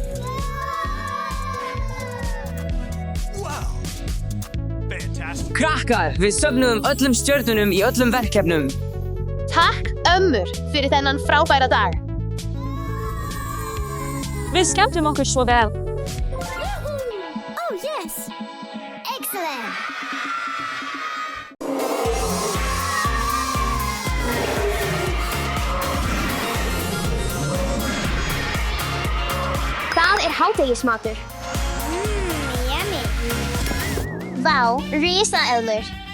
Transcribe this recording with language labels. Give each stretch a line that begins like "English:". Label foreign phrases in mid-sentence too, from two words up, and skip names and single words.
Icelandic: Krakkar, við söfnuðum öllum stjörnunum í öllum verkefnum. Takk, ömmur, fyrir þennan frábæra dag. Við skemmtum okkur svo vel.
English: Oh, yes. Excellent.
Icelandic: Það hádegismatur. Yummy. Vá, risaeðlur.